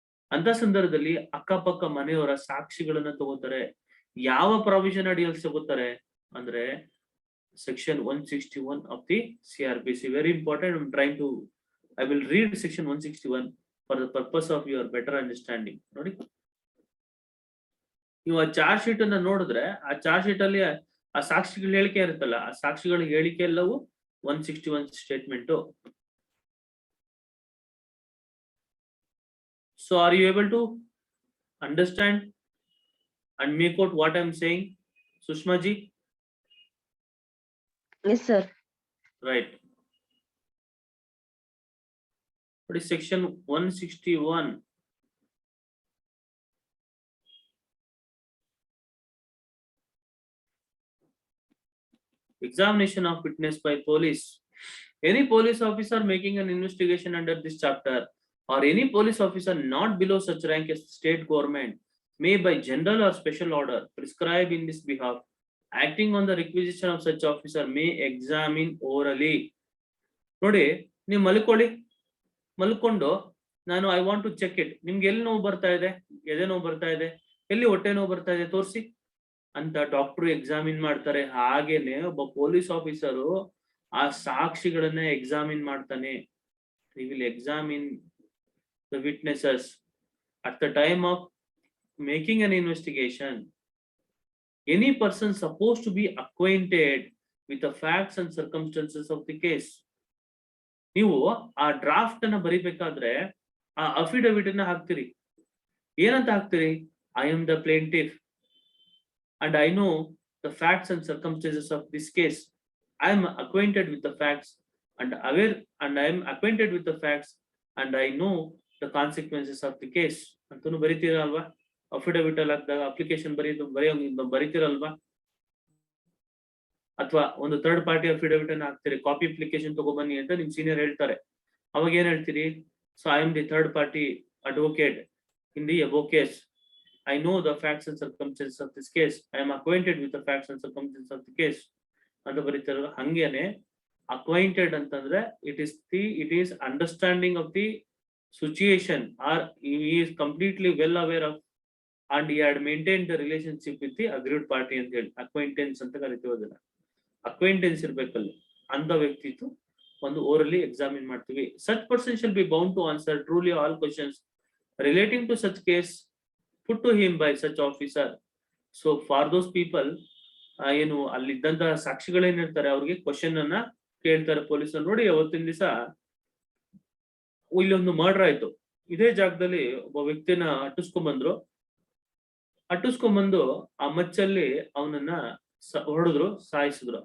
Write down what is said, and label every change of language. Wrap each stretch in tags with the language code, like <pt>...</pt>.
<kn>ಅಂತ ಸಂದರ್ಭದಲ್ಲಿ ಅಕ್ಕಪಕ್ಕ ಮನೆಯವರ ಸಾಕ್ಷಿಗಳನ್ನ ತಗೋತಾರೆ. ಯಾವ ಪ್ರಾವಿಷನ್ ಅಡಿಯಲ್ಲಿ ತಗೋತಾರೆ ಅಂದ್ರೆ</kn> <en>section 161 of the CRPC. very important. I will read section 161 for the purpose of your better understanding.</en> <kn>ನೋಡಿ ನೀವು ಆ ಚಾರ್ಜ್ ಶೀಟ್ ಅನ್ನ ನೋಡಿದ್ರೆ ಆ ಚಾರ್ಜ್ ಶೀಟ್ ಅಲ್ಲಿ ಆ ಸಾಕ್ಷಿಗಳ ಹೇಳಿಕೆ ಇರುತ್ತಲ್ಲ, ಆ ಸಾಕ್ಷಿಗಳ ಹೇಳಿಕೆ ಎಲ್ಲವೂ 161 statement.</kn> <en>So are you able to understand and make out what I am saying, Sushma ji? Yes, sir. Right. What is section 161? Examination of witness by police. Any police officer making an investigation under this chapter or any police officer not below such rank as state government may by general or special order prescribe in this behalf, acting on the requisition of such officer may examine orally.</en> <kn>ನೋಡಿ ನೀವು ಮಲ್ಕೊಂಡು ನಾನು</kn> <en>I want to check it,</en> <kn>ನಿಮ್ಗೆ ಎಲ್ಲಿ ನೋವು ಬರ್ತಾ ಇದೆ, ಎದೆ ನೋವು ಬರ್ತಾ ಇದೆ, ಎಲ್ಲಿ ಹೊಟ್ಟೆ ನೋವು ಬರ್ತಾ ಇದೆ ತೋರಿಸಿ ಅಂತ ಡಾಕ್ಟರ್ ಎಕ್ಸಾಮಿನ್ ಮಾಡ್ತಾರೆ. ಹಾಗೇನೆ ಒಬ್ಬ ಪೊಲೀಸ್ ಆಫೀಸರು ಆ ಸಾಕ್ಷಿಗಳನ್ನ ಎಕ್ಸಾಮಿನ್ ಮಾಡ್ತಾನೆ.</kn> <en>he will examine the witnesses at the time of making an investigation. Any person supposed to be acquainted with the facts and circumstances of the case.</en> <kn>ನೀವು ಆ draft ಅನ್ನ ಬರಿಬೇಕಾದ್ರೆ ಆ affidavit ಅನ್ನ ಹಾಕ್ತಿರಿ. ಏನಂತ ಹಾಕ್ತಿರಿ?</kn> <en>I am the plaintiff and I know the facts and circumstances of this case. I am acquainted with the facts and aware, and I am acquainted with the facts and I know the consequences of the case.</en> <kn>ಅಂತನು ಬರೀತೀರಲ್ವಾ? Affidavit ಅಲ್ಲಿ ಹಾಕಿದಾಗ application ಬರೀತೀರಲ್ವಾ? ಅಥವಾ ಒಂದು third party affidavit ಅನ್ನ ಹಾಕ್ತೀರಿ, copy application ತಗೊಬನ್ನಿ ಅಂತ ನಿಮ್ senior ಹೇಳ್ತಾರೆ. ಅವಾಗ ಏನ್ ಹೇಳ್ತೀರಿ?</kn> <en>So I am the third party advocate in the above case. I know the facts and circumstances of this case. I am acquainted with the facts and circumstances of the case.</en> <kn>ಅಂತ ಬರೀತಾರಲ್ಲ, ಹಂಗೇನೆ acquainted ಅಂತಂದ್ರೆ</kn> <en>it is understanding of the situation, or he is completely well aware of and he had maintained the relationship with the aggrieved party</en> <kn>ಅಂತ ಹೇಳಿ ಅಕ್ವೈಂಟೆನ್ಸ್ ಅಂತ ಕರಿತೀವಿ. ಅದನ್ನ ಅಕ್ವೈಂಟೆನ್ಸ್ ಇರ್ಬೇಕಲ್ಲ ಅಂತ ವ್ಯಕ್ತಿತ್ತು ಒಂದು ಓರಲಿ ಎಕ್ಸಾಮಿನ್ ಮಾಡ್ತೀವಿ.</kn> <en>Such person shall be bound to answer truly all questions relating to such case put to him by such officer. So for those people,</en> <kn>ಏನು ಅಲ್ಲಿದ್ದಂತಹ ಸಾಕ್ಷಿಗಳೇನಿರ್ತಾರೆ ಅವ್ರಿಗೆ ಕ್ವಶನ್ ಅನ್ನ ಕೇಳ್ತಾರೆ ಪೊಲೀಸರು. ನೋಡಿ, ಅವತ್ತಿನ ದಿವಸ ಇಲ್ಲಿ ಒಂದು ಮರ್ಡರ್ ಆಯ್ತು. ಇದೇ ಜಾಗದಲ್ಲಿ ಒಬ್ಬ ವ್ಯಕ್ತಿನ ಅಟ್ಟಿಸ್ಕೊಂಡ್ಬಂದು ಆ ಮಚ್ಚಲ್ಲಿ ಅವನನ್ನ ಹೊಡೆದ್ರು, ಸಾಯಿಸಿದ್ರು.</kn>